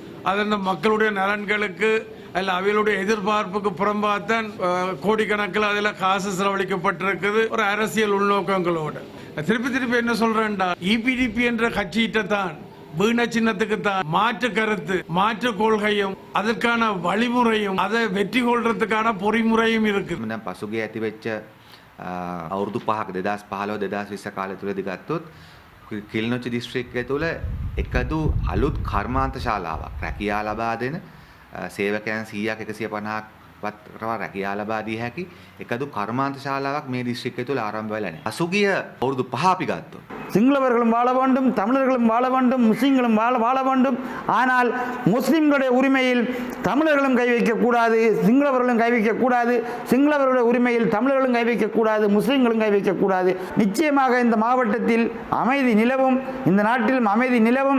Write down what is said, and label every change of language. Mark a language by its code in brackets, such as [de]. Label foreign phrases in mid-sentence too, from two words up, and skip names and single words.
[ta] அது அந்த மக்களுடைய நலன்களுக்கு அல்ல அவர்களுடைய எதிர்பார்ப்புக்கு புறம்பாத்தான் கோடிக்கணக்கில் அதில் காசு செலவழிக்கப்பட்டிருக்குது ஒரு அரசியல் உள்நோக்கங்களோடு. திருப்பி என்ன சொல்றேன்டா, இபிடிபி என்ற கட்சியிட்ட தான் வீண சின்னத்துக்கு தான் மாற்று கருத்து, மாற்று கொள்கையும் அதற்கான வழிமுறையும் அதை வெற்றி கொள்றதுக்கான பொறிமுறையும் இருக்கு. [si] පසුගිය ඇති වෙච්ච අවුරුදු 5ක 2015 2020 කාලය තුලදී ගත්තොත් කිලිනොච්චි දිස්ත්‍රික්කය තුල එකදු අලුත් කර්මාන්ත ශාලාවක් රැකියා ලබා දෙන සේවකයන් 100ක් 150ක් වත් රැකියා ලබා දී හැකි එකදු කර්මාන්ත ශාලාවක් මේ දිස්ත්‍රික්කය තුල ආරම්භ වෙලා නැහැ. පසුගිය අවුරුදු 5 අපි ගත්තොත් [ta] சிங்களவர்களும் வாழ வேண்டும், தமிழர்களும் வாழ வேண்டும், முஸ்லிம்களும் வாழ வேண்டும். ஆனால் முஸ்லிம்களுடைய உரிமையில் தமிழர்களும் கை வைக்கக்கூடாது, சிங்களவர்களும் கை வைக்கக்கூடாது, சிங்களவர்களுடைய உரிமையில் தமிழர்களும் கை வைக்கக்கூடாது, முஸ்லிம்களும் கை வைக்கக்கூடாது. நிச்சயமாக இந்த மாவட்டத்தில் அமைதி நிலவும், இந்த நாட்டிலும் அமைதி நிலவும்.